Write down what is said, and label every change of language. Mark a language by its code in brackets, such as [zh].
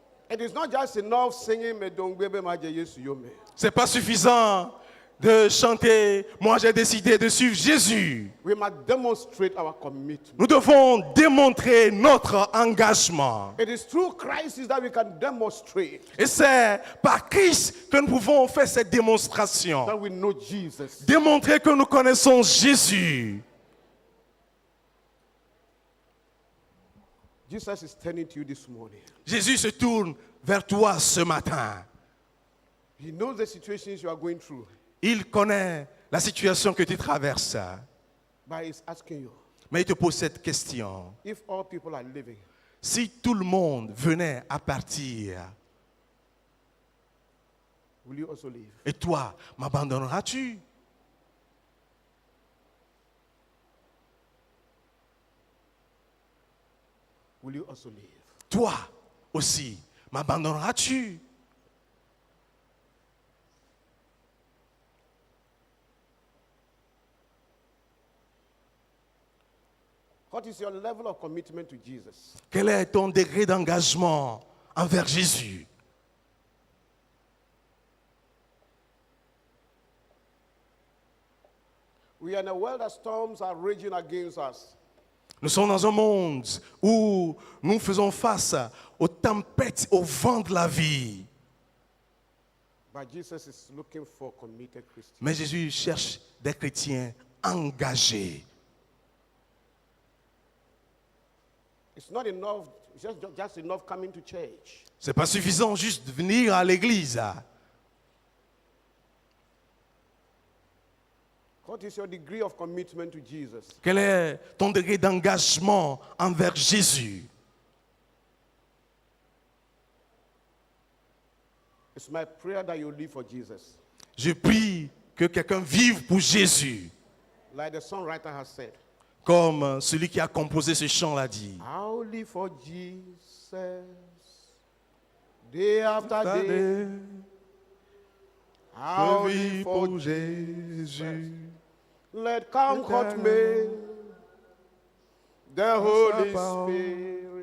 [en] It is not just enough singing Medongwebe Maje Yesu Yome. [fr] C'est pas suffisant de chanter. Moi, j'ai décidé de suivre Jésus. [en] We must demonstrate our commitment. [fr] Nous devons démontrer notre engagement. [en] It is through Christ that we can demonstrate [fr] Et c'est par Christ que nous pouvons faire cette démonstration. [en] that we know Jesus. [fr] Démontrer que nous connaissons Jésus. [en] Jesus is turning to you this morning. [fr] Jésus se tourne vers toi ce matin. [en] He knows the situations you are going through, [fr] Il connaît la situation que tu traverses. [en] but he's asking you, [fr] Mais il te pose cette question. [en] if all people are living, [fr] Si tout le monde venait à partir, [en] will you also live? [fr] et toi, m'abandonneras-tu? [en] Will you also live? [fr] Toi aussi, m'abandonneras-tu? [en] What is your level of commitment to Jesus? [fr] Quel est ton degré d'engagement envers Jésus? [en] We are in a world that storms are raging against us. [fr] Nous sommes dans un monde où nous faisons face aux tempêtes, aux vents de la vie. [en] But Jesus is looking for committed Christians. [fr] Mais Jésus cherche des chrétiens engagés. [en] It's not enough, just enough coming to church. [fr] C'est pas suffisant juste de venir à l'église. [en] What is your degree of commitment to Jesus? [fr] Quel est ton degré d'engagement envers Jésus? [en] It's my prayer that you live for Jesus. [fr] Je prie que quelqu'un vive pour Jésus, [en] Like the songwriter has said, [fr] comme celui qui a composé ce chant l'a dit. [en] I'll live for Jesus day after day. [fr] Je [en] I'll [fr] vis [en] live for [fr] pour Jésus. [en] Let comfort me, the Holy Spirit.